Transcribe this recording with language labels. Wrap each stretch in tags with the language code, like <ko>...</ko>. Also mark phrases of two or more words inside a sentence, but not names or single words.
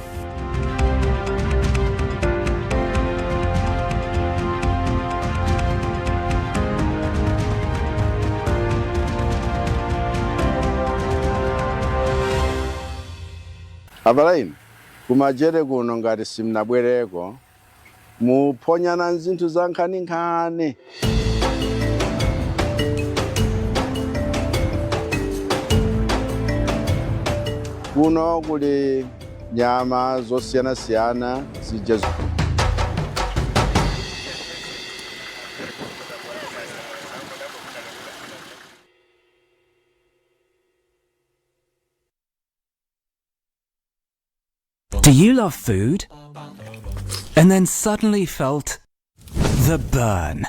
<ny>Abalaim, kumajere kuno ngati simnabwereko muponyana nzinthu za nkhaninkhani. Kuno kuli nyama zosiyana-siyana zija.</ny> <en>Do you love food? And then suddenly felt the burn?</en>